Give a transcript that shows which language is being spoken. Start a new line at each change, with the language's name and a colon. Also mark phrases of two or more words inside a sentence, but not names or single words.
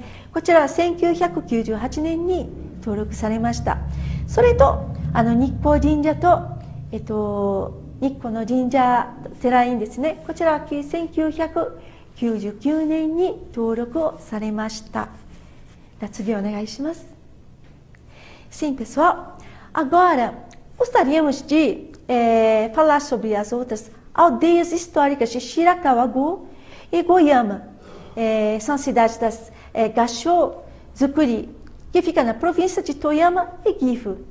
Japanese: こちらは1998年に登録されました。それと日光神社と日光の神社寺院ですね。こちらは1999年に登録をされました。では次お願いします。
Portuguese: Sim, pessoal. Agora gostaríamos de falar sobre as outras aldeias históricas de Shirakawa-gu e Goiama. São as cidades das Gashō, Zukuri, que fica na província de Toyama e Gifu.